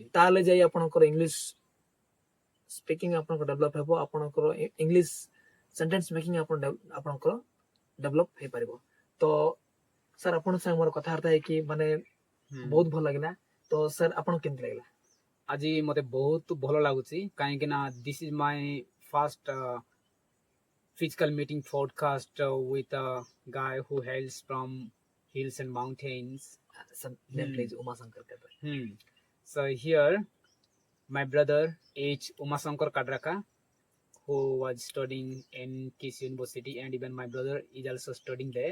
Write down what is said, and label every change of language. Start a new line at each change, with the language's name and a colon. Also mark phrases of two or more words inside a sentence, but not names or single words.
Odia: ତାହେଲେ ଯାଇ ଆପଣଙ୍କର
English: English speaking
Odia: ଆପଣଙ୍କ ଡେଭଲପ ହେବ, ଆପଣଙ୍କର
English: English sentence making
Odia: ଆପଣଙ୍କର ଡେଭଲପ ହେଇପାରିବ। ତ ସାର୍ ଆପଣଙ୍କ ସାଙ୍ଗେ ମୋର କଥାବାର୍ତ୍ତା ହେଇକି ମାନେ ବହୁତ ଭଲ ଲାଗିଲା। ତ ସାର୍ ଆପଣଙ୍କୁ କେମିତି ଲାଗିଲା? ଆଜି ମତେ ବହୁତ ଭଲ ଲାଗୁଛି, କାହିଁକି ନା
English: this is my first physical meeting podcast with a guy who hails from hills and mountains. Name please, Uma Shankar Kadre. So here My brother is Umasankar Kadraka, who was studying in Kiss University, and even my brother is also studying there.